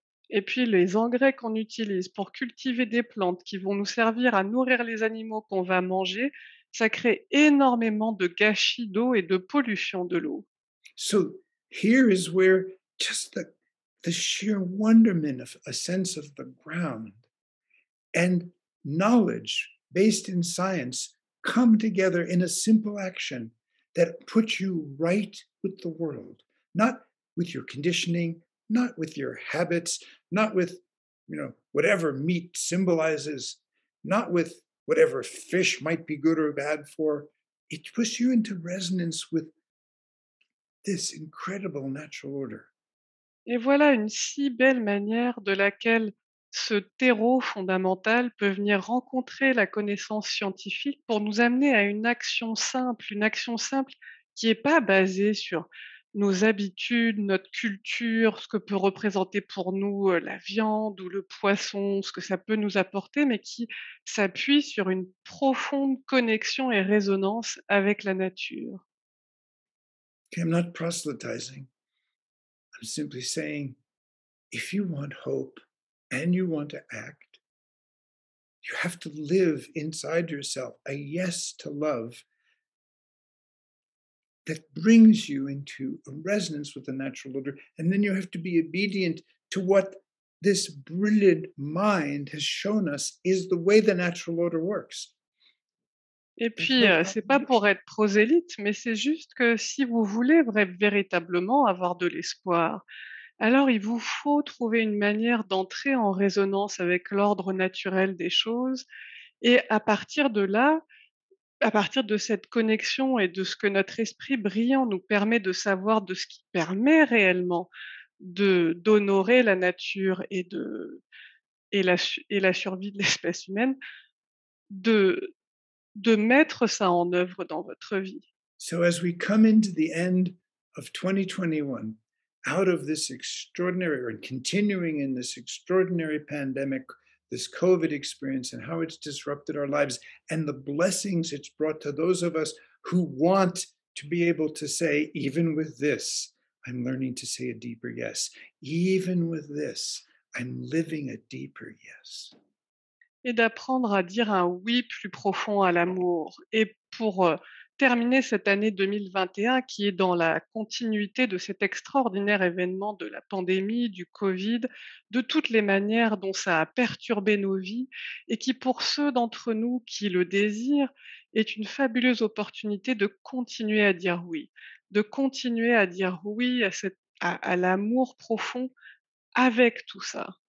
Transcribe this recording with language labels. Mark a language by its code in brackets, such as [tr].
[fr] Et puis les engrais qu'on utilise pour cultiver des plantes qui vont nous servir à nourrir les animaux qu'on va manger, ça crée énormément de gâchis d'eau et de pollution de l'eau. [en] So here is where just the sheer wonderment of a sense of the ground and knowledge based in science come together in a simple action that puts you right with the world, not with your conditioning, not with your habits, not with whatever meat symbolizes, not with whatever fish might be good or bad for. It puts you into resonance with this incredible natural order. [fr] Et voilà une si belle manière de laquelle ce terreau fondamental peut venir rencontrer la connaissance scientifique pour nous amener à une action simple qui n'est pas basée sur nos habitudes, notre culture, ce que peut représenter pour nous la viande ou le poisson, ce que ça peut nous apporter, mais qui s'appuie sur une profonde connexion et résonance avec la nature. [en] Okay, I'm not proselytizing. I'm simply saying if you want hope and you want to act, you have to live inside yourself a yes to love that brings you into a resonance with the natural order. And then you have to be obedient to what this brilliant mind has shown us is the way the natural order works. [fr] Et [en] There's [fr] puis, [en] no [fr] c'est pas pour [en] contradiction. [fr] être prosélyte, mais c'est juste que si vous voulez véritablement avoir de l'espoir, alors il vous faut trouver une manière d'entrer en résonance avec l'ordre naturel des choses et à partir de là, à partir de cette connexion et de ce que notre esprit brillant nous permet de savoir, de ce qui permet réellement d'honorer la nature et la survie de l'espèce humaine, de de mettre ça en œuvre dans votre vie. [en] So as we come into the end of 2021, out of this extraordinary or continuing in this extraordinary pandemic, this COVID experience and how it's disrupted our lives and the blessings it's brought to those of us who want to be able to say, even with this, I'm learning to say a deeper yes. Even with this, I'm living a deeper yes. [fr] et d'apprendre à dire un oui plus profond à l'amour. Et pour, terminer cette année 2021 qui est dans la continuité de cet extraordinaire événement de la pandémie, du covid, de toutes les manières dont ça a perturbé nos vies et qui, pour ceux d'entre nous qui le désirent, est une fabuleuse opportunité de continuer à dire oui, de continuer à dire oui à l'amour profond avec tout ça.